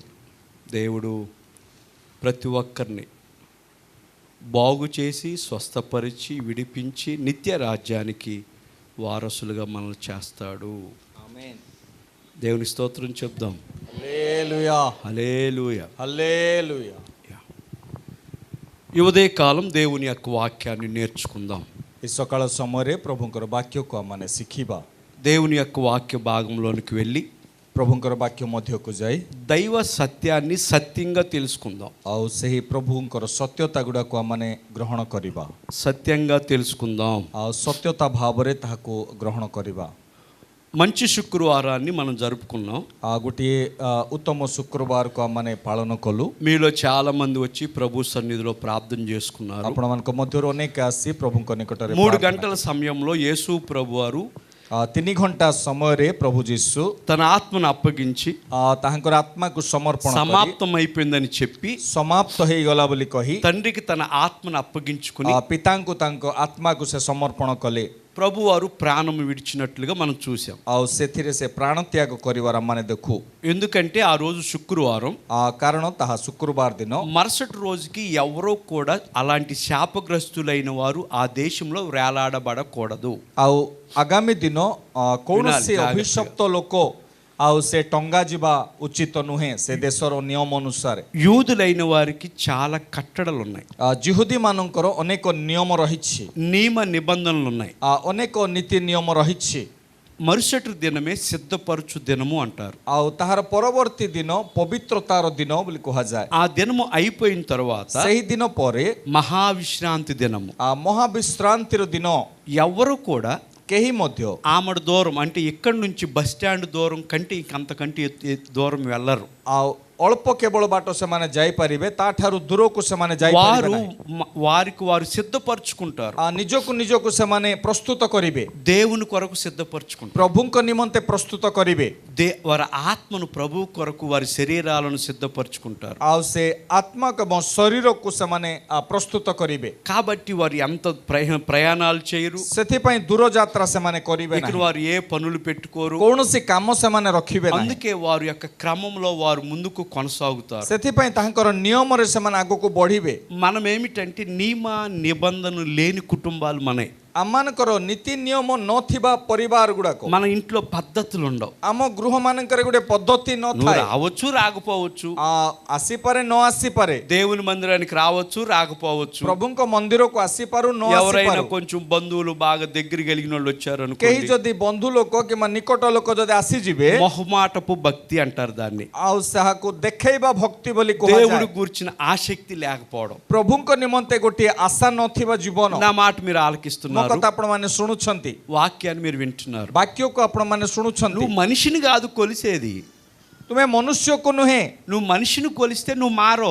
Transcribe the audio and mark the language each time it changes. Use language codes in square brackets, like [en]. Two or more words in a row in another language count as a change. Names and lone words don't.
[te] దేవుడు ప్రతి ఒక్కరిని బాగు చేసి స్వస్థపరిచి విడిపించి నిత్య రాజ్యానికి వారసులుగా మనల్ని చేస్తాడు. ఆమేన్. దేవుని స్తోత్రం చెప్దాం. హల్లెలూయా, హల్లెలూయా, హల్లెలూయా. ఈ ఉదయకాలం దేవుని యొక్క వాక్యాన్ని నేర్చుకుందాం. ఈ సకాల [or] సమୟରେ ପ୍ରଭୁଙ୍କର ବାକ୍ୟକୁ ଆମମାନେ ଶିଖିବା. [te] దేవుని యొక్క వాక్య భాగంలోనికి వెళ్ళి [or] ପ୍ରଭୁଙ୍କର ବାକ୍ୟ ମଧ୍ୟକୁ ଯାଇ [te] దైవ సత్యాన్ని సత్యంగా తెలుసుకుందాం. [or] ଆଉ ସେହି ପ୍ରଭୁଙ୍କର ସତ୍ୟତା ଗୁଡ଼ାକୁ ଆମମାନେ ଗ୍ରହଣ କରିବା, [te] సత్యంగా తెలుసుకుందాం. [or] ଆଉ ସତ୍ୟତା ଭାବରେ ତାହାକୁ ଗ୍ରହଣ କରିବା. [te] మంచి శుక్రవారాన్ని మనం జరుపుకున్నాం. [or] ଗୋଟିଏ ଉତ୍ତମ ଶୁକ୍ରବାରକୁ ଆମମାନେ ପାଳନ କଲୁ. [te] మీలో చాలా మంది వచ్చి ప్రభు సన్నిధిలో ప్రార్థన చేసుకున్నారు. [or] ଆପଣମାନଙ୍କ ମଧ୍ୟରୁ ଅନେକ ଆସି ପ୍ରଭୁଙ୍କ ନିକଟରେ [te] 3 గంటల సమయంలో యేసు ప్రభువారు [or] 3 ଘଣ୍ଟା ସମୟରେ ପ୍ରଭୁ ଯୀଶୁ [te] తన ఆత్మను అప్పగించి [or] ତାହାଙ୍କର ଆତ୍ମାକୁ ସମର୍ପଣ କରି [te] సమాప్తం అయిపోయిందని చెప్పి [or] ସମାପ୍ତ ହେଇଗଲା ବୋଲି କହି [te] తండ్రికి తన ఆత్మను అప్పగించుకుని [or] ପିତାଙ୍କୁ ତାଙ୍କ ଆତ୍ମାକୁ ସେ ସମର୍ପଣ କଲେ. [te] ప్రభువారు ప్రాణం విడిచినట్లుగా మనం చూసాం. [or] ଆଉ ସେଥିରେ ସେ ପ୍ରାଣ ତ୍ୟାଗ କରିବାର ଆମେ ଦେଖୁ. [te] ఎందుకంటే ఆ రోజు శుక్రవారం, [or] କାରଣ ତାହା ଶୁକ୍ରବାର ଦିନ. [te] మరుసటి రోజుకి ఎవరో కూడా అలాంటి శాపగ్రస్తులైన వారు ఆ దేశంలో వేలాడబడకూడదు. [or] ଆଉ ଆଗାମୀ ଦିନ କୌଣସି ଜାଗ୍ରତ ଅଭିଶପ୍ତ ଲୋକ ଆଉ ସେ ଟଙ୍ଗା ଯିବା ଉଚିତ ନୁହେଁ ସେ ଦେଶର ନିୟମ ଅନୁସାରେ. [te] యూదులైన వారికి చాలా కట్టడలు ఉన్నాయి, [or] ଜିହୁଦୀ ମାନଙ୍କର ଅନେକ ନିୟମ ରହିଛି, [te] నియమ నిబంధనలు ఉన్నాయి. [or] ଅନେକ ନୀତି ନିୟମ ରହିଛି. [te] మరుసటి దినమే సిద్ధపరచు దినము అంటారు. [or] ଆଉ ତାହାର ପରବର୍ତ୍ତୀ ଦିନ ପବିତ୍ରତାର ଦିନ ବୋଲି କୁହାଯାଏ. [te] ఆ దినము అయిపోయిన తర్వాత [or] ସେହି ଦିନ ପରେ [te] మహావిశ్రాంతి దినము. [or] ମହାବିଶ୍ରାନ୍ତିର ଦିନ [te] ఎవరు కూడా [or] କେହି ମଧ୍ୟ [te] ఆమడ దూరం అంటే ఇక్కడి నుంచి [en] bus stand [te] దూరం కంటే ఇంకంతకంటే దూరం వెళ్ళరు. [or] ଆଉ ଅଳ୍ପ କେବଳ ବାଟ ସେମାନେ ଯାଇପାରିବେ, ତାଠାରୁ ଦୂରକୁ ସେମାନେ [te] వారు [or] ଯାଇପାରିବେ ନାହିଁ. [te] వారికి వారు సిద్ధపరచుకుంటారు. [or] ନିଜକୁ ନିଜକୁ ସେମାନେ ପ୍ରସ୍ତୁତ କରିବେ, [te] దేవుని కొరకు సిద్ధపరచుకుంటారు. [or] ପ୍ରଭୁଙ୍କ ନିମନ୍ତେ ପ୍ରସ୍ତୁତ କରିବେ. [te] వారి ఆత్మను ప్రభు కొరకు వారి శరీరాలను సిద్ధపరచుకుంటారు. [or] ଆଉ ସେ ଆତ୍ମାକୁ ଏବଂ ଶରୀରକୁ ସେମାନେ ପ୍ରସ୍ତୁତ କରିବେ. [te] కాబట్టి వారు ఎంత ప్రయాణాలు చేయరు, [or] ସେଥିପାଇଁ ଦୂର ଯାତ୍ରା ସେମାନେ କରିବେ [te] ఇక్కడ [or] ନାହିଁ, [te] వారు ఏ పనులు పెట్టుకోరు. [or] କୌଣସି କାମ ସେମାନେ ରଖିବେ ନାହିଁ. [te] అందుకే వారి యొక్క క్రమంలో వారు ముందుకు కొనసాగుతారు. [or] ସେଥିପାଇଁ ତାଙ୍କର నిୟମରେ ସେମାନେ ଆଗକୁ ବଢିବେ. [te] మనం ఏమిటంటే నియమ నిబంధనలు లేని కుటుంబాలు మనే. [or] ଆମମାନଙ୍କର ନୀତି ନିୟମ ନଥିବା ପରିବାର ଗୁଡାକ, [te] మన ఇంట్లో పద్ధతులు ఉండవు. [or] ଆମ గృହ ମାନଙ୍କରେ ଗୋଟେ ପଦ୍ଧତି [te] నువ్వు [or] ନଥାଏ. [te] రావచ్చు రాకపోవచ్చు, [or] ଆସିପାରେ ନ ଆସିପାରେ, [te] దేవుని మందిరానికి రావచ్చు రాకపోవచ్చు, [or] ପ୍ରଭୁଙ୍କ ମନ୍ଦିରକୁ ଆସିପାରୁ ନ [te] ఎవరైనా [or] ଆସିପାରୁ. [te] కొంచెం బంధువులు బాగా దగ్గర కలిగిన వాళ్ళు వచ్చారు [or] କେହି [te] అనుకోండి, [or] ଯଦି ବନ୍ଧୁ ଲୋକ କିମ୍ବା ନିକଟ ଲୋକ ଯଦି ଆସିଯିବେ, [te] మొహమాటపు భక్తి అంటారు దాన్ని. [or] ଆଉ ତାହାକୁ ଦେଖେଇବା ଭକ୍ତି ବୋଲି [te] దేవుడు [or] କୁହାଯାଏ. [te] కూర్చిన ఆసక్తి లేకపోవడం. [or] ପ୍ରଭୁଙ୍କ ନିମନ୍ତେ ଗୋଟିଏ ଆଶା ନଥିବା ଜୀବନ. [te] నా మాట మీరు [or] ମୋ [te] ఆలకిస్తున్నారు, [or] କଥା ଆପଣ ମାନେ ଶୁଣୁଛନ୍ତି, [te] వాక్యాన్ని మీరు వింటున్నారు. [or] ବାକ୍ୟକୁ ଆପଣ ମାନେ ଶୁଣୁଛନ୍ତି. [te] నువ్వు మనిషిని కాదు కొలిసేది, [or] ତୁମେ ମନୁଷ୍ୟକୁ ନୁହେଁ, [te] నువ్వు మనిషిని కొలిస్తే నువ్వు మారో.